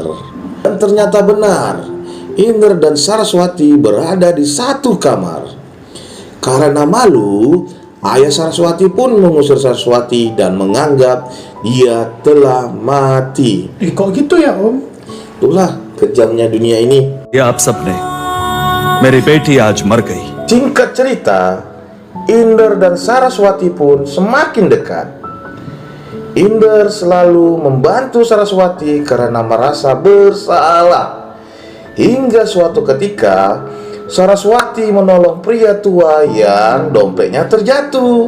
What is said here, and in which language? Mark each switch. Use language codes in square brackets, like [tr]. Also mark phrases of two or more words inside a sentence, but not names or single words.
[id] Dan ternyata benar, Inder dan Saraswati berada di satu kamar. Karena malu, ayah Saraswati pun mengusir Saraswati dan menganggap dia telah mati. Kok gitu ya Om? Itulah kejamnya dunia ini. [hi] ये आप सबने मेरी बेटी आज मर गई। [id] Singkat cerita, Inder dan Saraswati pun semakin dekat. Inder selalu membantu Saraswati karena merasa bersalah. Hingga suatu ketika, Saraswati menolong pria tua yang dompetnya terjatuh.